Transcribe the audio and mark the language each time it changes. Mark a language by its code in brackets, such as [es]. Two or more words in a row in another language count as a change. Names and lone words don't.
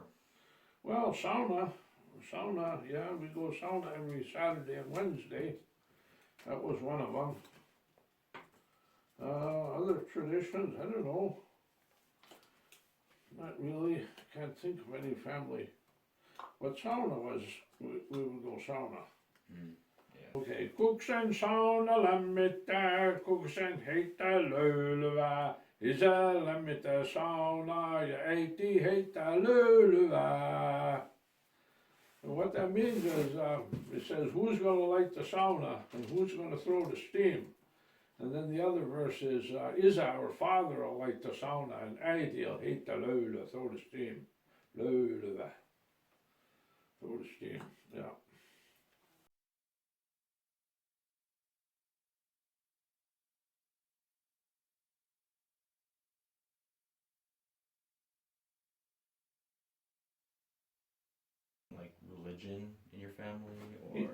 [en] Well, sauna, yeah, we go sauna every Saturday and Wednesday. That was one of them. Other traditions, I don't know. Not really, can't think of any family. But sauna was, we would go sauna. yeah. [fi] Okei, kuksen sauna lämmittää, kuksen heittää löylyä. Isä lämmittää saunaa ja äiti heittää löylyä. [en] And what that means is, it says, who's going to light the sauna and who's going to throw the steam? And then the other verse is our father will light the sauna and äiti will [fi] heittää löylyä, [en] throw the steam. Löylyä. Throw the steam, yeah. Like religion in your family, or